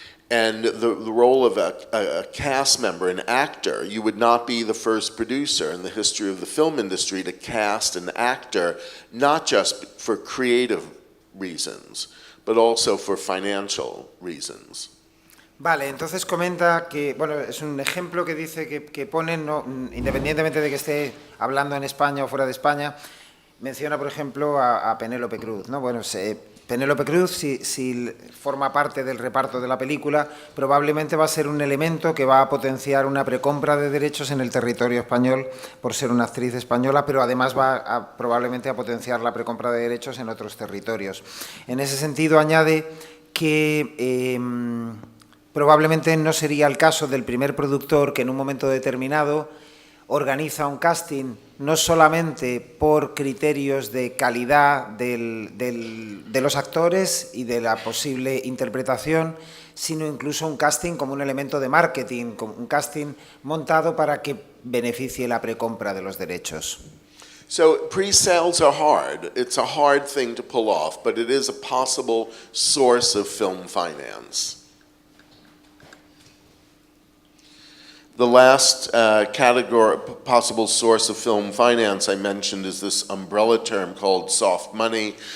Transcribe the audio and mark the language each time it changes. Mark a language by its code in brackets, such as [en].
[en] And the role of a cast member, an actor, you would not be the first producer in the history of the film industry to cast an actor, not just for creative reasons, but also for financial reasons. [es] Vale, entonces comenta que, bueno, es un ejemplo que dice que ponen, no, independientemente de que esté hablando en España o fuera de España, menciona, por ejemplo, a Penélope Cruz, ¿no? Bueno, Penélope Cruz, si forma parte del reparto de la película, probablemente va a ser un elemento que va a potenciar una precompra de derechos en el territorio español por ser una actriz española, pero además va probablemente a potenciar la precompra de derechos en otros territorios. En ese sentido, añade que probablemente no sería el caso del primer productor que en un momento determinado organiza un casting no solamente por criterios de calidad de los actores y de la posible interpretación, sino incluso un casting como un elemento de marketing, como un casting montado para que beneficie la precompra de los derechos. [en] So pre-sales are hard. It's a hard thing to pull off, but it is a possible source of film finance. The last category, possible source of film finance I mentioned is this umbrella term called soft money.